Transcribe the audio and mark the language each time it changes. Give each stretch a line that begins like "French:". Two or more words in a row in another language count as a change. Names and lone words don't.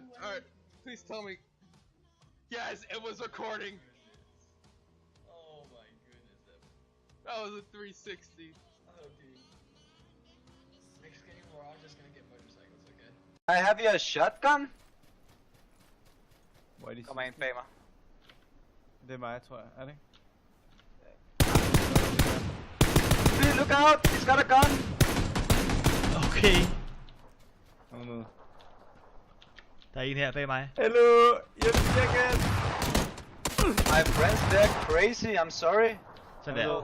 English: Alright, please tell me. Yes, it was recording. Oh my goodness. That was a 360. Oh dude. Next game we're all just gonna get motorcycles, okay? I have you a shotgun?
Danish: Hvor er de Kommer ind bag mig. Det er mig, tror jeg. Er det ikke?
English: Dude, look out! He's got a gun! Okay,
Danish: Kom nu. der er en her bag mig. Hello! Hjælp, check.
English: My friends, they're crazy, I'm sorry.
Danish: Sådan der.